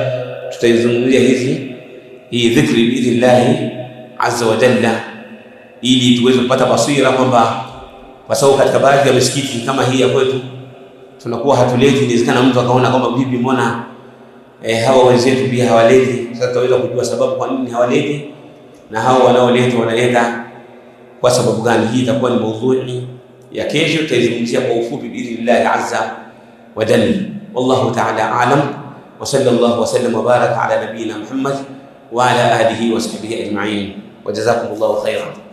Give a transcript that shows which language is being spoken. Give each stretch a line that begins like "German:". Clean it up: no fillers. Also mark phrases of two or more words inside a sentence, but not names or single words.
Swahili: Tutaizungumzia hii dhikri
Arabic: بإذن الله عز وجل,
Swahili: ili tuweze kupata basira kwamba, kwa sababu katika baadhi ya misikiti kama hii ya kwetu tunakuwa hatuleti. Inawezekana mtu akaona kwamba vipi, mbona hawa wenzetu pia hawaleti? Sasa tutaweza kujua sababu kwa nini hawaleti, na hao wanaoleta wanaleta kwa sababu gani. Hii itakuwa ni maudhui ya kesho, tutaizungumzia kwa ufupi
Arabic: بإذن الله عز وجل. والله تعالى أعلم، وصلى الله وسلم وبارك على نبينا محمد وعلى آله وصحبه أجمعين، وجزاكم الله خيرا.